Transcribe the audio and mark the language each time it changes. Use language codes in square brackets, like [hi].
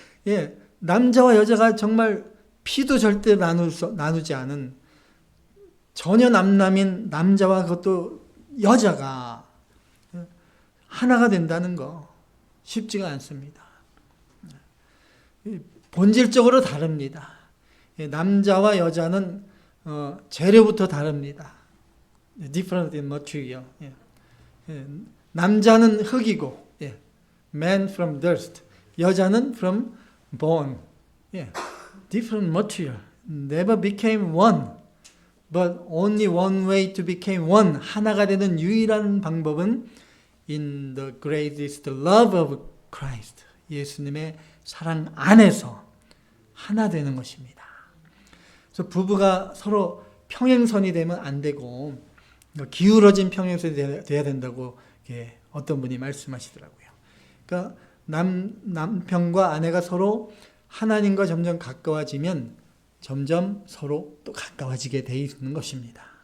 [ko] 예, 남자와 여자가 정말 피도 절대 나누지 않은 전혀 남남인 남자와 그것도 여자가 하나가 된다는 거 쉽지가 않습니다. 본질적으로 다릅니다. 남자와 여자는 재료부터 다릅니다. [en] Different in material. [ko] 남자는 흙이고, [en] man from dust. [ko] 여자는 [en] from bone. Different material. Never became one. But only one way to become one. [ko] 하나가 되는 유일한 방법은 [en] in the greatest love of Christ. [ko] 예수님의 사랑 안에서 하나 되는 것입니다. 그래서 부부가 서로 평행선이 되면 안 되고 기울어진 평행선이 돼야 된다고 어떤 분이 말씀하시더라고요. 그러니까 남편과 아내가 서로 하나님과 점점 가까워지면 점점 서로 또 가까워지게 돼 있는 것입니다.